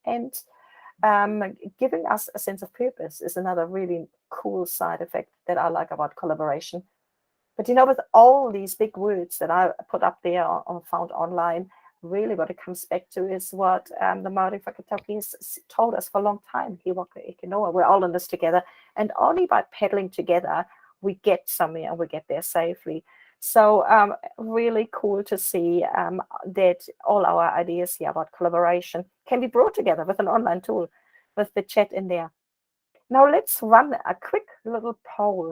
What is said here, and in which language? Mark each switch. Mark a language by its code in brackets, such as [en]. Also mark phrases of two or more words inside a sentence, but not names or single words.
[en] And Giving us a sense of purpose is another really cool side effect that I like about collaboration. But with all these big words that I put up there or found online, really what it comes back to is what the Maori Whakatauki has told us for a long time. [mi] He waka eke noa. [en] We're all in this together. And only by paddling together, we get somewhere and we get there safely. So really cool to see that all our ideas here about collaboration can be brought together with an online tool, with the chat in there. Now let's run a quick little poll.